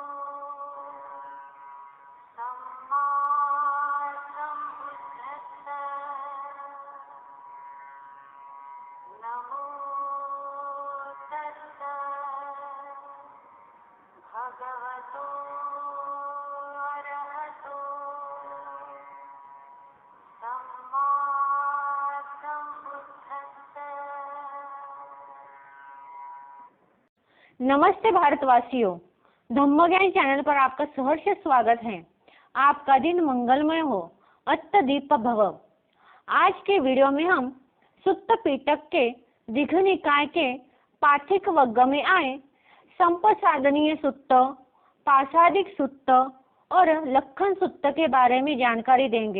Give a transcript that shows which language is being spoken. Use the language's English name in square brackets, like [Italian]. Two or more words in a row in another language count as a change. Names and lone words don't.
[Pali] सम्मा सम्बुद्धस्सा नमो तस्सा भगवतो अरहतो सम्मा सम्बुद्धस्सा। [Hindi] नमस्ते भारतवासियों, धम्मज्ञान चैनल पर आपका सहर्ष स्वागत है। आपका दिन मंगलमय हो, [Pali] अत्तदीप भव। [Hindi] आज के वीडियो में हम सुत्त पिटक के दीघ निकाय के पाठिक वर्ग में आए संपसाधनीय सुत्त, पाशादिक सुत्त और लक्षण सुत्त के बारे में जानकारी देंगे।